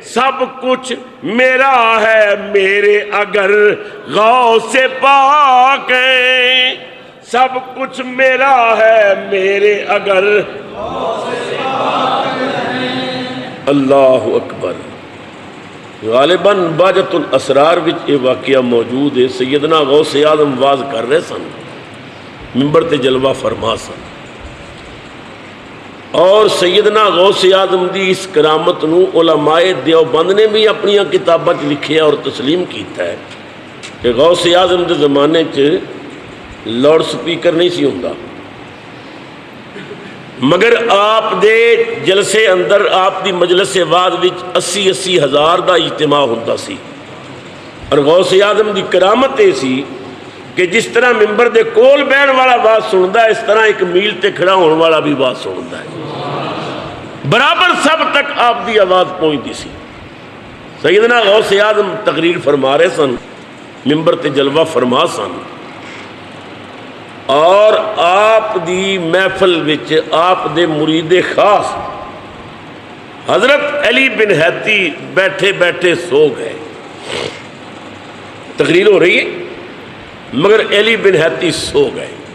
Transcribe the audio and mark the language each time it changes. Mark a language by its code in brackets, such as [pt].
[ur] سب کچھ میرا ہے میرے اگر غوث پاک ہے, سب کچھ میرا ہے میرے اگر. [pa] اللہ اکبر. غالباً باجت الاسرار وچ یہ واقعہ موجود ہے. سیدنا غوث اعظم واز کر رہے سن, منبر تے جلوہ فرما سن, اور سیدنا غوث اعظم دی اس کرامت نو علماء دیوبند نے بھی اپنی کتاباں چ لکھیا اور تسلیم کیتا ہے کہ غوث اعظم دے زمانے چ لاؤڈ سپیکر نہیں سی ہوندا, مگر آپ دے جلسے اندر آپ دی مجلس واز وچ 80 ہزار دا اجتماع ہوندا سی. اور غوث اعظم دی کرامت یہ سی کہ جس طرح ممبر دے کول بہن والا بات سندا ہے, اس طرح ایک میل تے کھڑا ہونے والا بھی بات سندا ہے. برابر سب تک آپ دی آواز پہنچتی سی. سیدنا غوث اعظم تقریر فرما رہے سن, ممبر تے جلوہ فرما سن, اور آپ دی محفل وچ آپ دے مرید خاص حضرت علی بن حیتی بیٹھے بیٹھے سو گئے. تقریر ہو رہی ہے مگر علی بن حیتی سو گئے.